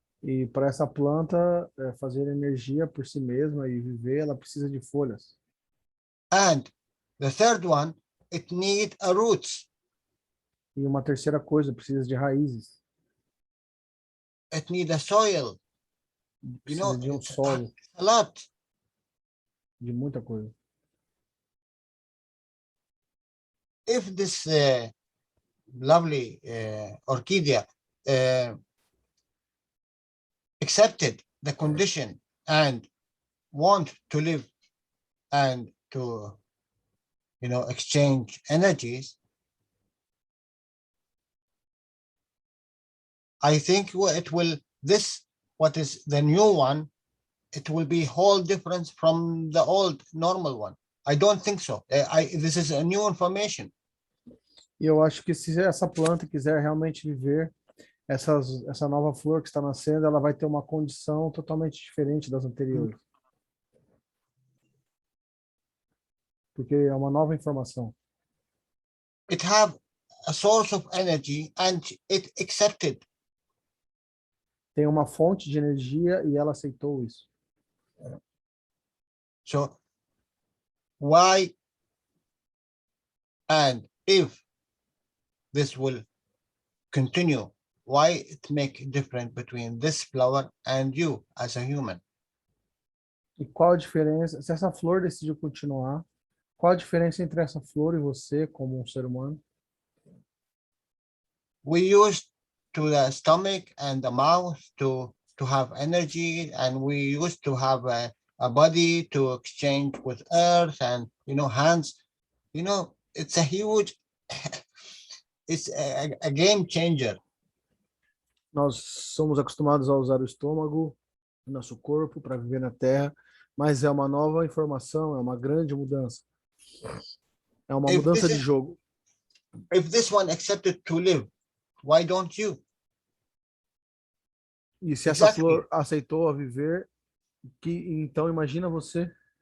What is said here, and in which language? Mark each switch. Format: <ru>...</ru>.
<pt>E para essa planta fazer energia por si mesma e viver, ela precisa de folhas.</pt> <en>And the third one, it need a roots.</en> <pt>E uma terceira coisa, precisa de raízes.</pt> <en>It need a soil.</en> <pt>Precisa de solo.</pt> <en>A lot.</en> <pt>De muita coisa.</pt> <en>If this lovely orchidea accepted the condition and want to live and to exchange energies, I think what is the new one, it will be whole difference from the old normal one. I don't think so. This is a new information.</en> <pt>E eu acho que se essa planta quiser realmente viver, essa nova flor que está nascendo, ela vai ter uma condição totalmente diferente das anteriores. Porque é uma nova informação.</pt> <en>It have a source of energy and it accepted.</en> <pt>Tem uma fonte de energia e ela aceitou isso.</pt> <en>So why and if this will continue, why it make difference between this flower and you as a human?</en> <pt>E qual a diferença, se essa flor decidiu continuar, qual a diferença entre essa flor e você como um ser humano?</pt> <en>we use to the stomach and the mouth to have energy, and we used to have a body to exchange with earth, and hands. It's a huge it's a game changer.</en> <pt>Nós somos acostumados a usar o estômago, o nosso corpo para viver na Terra, mas é uma nova informação, é uma grande mudança. É uma mudança de jogo.</pt> <en>If this one accepted to live, why don't you?</en> <pt>E se essa flor aceitou a viver, então imagina você.</pt>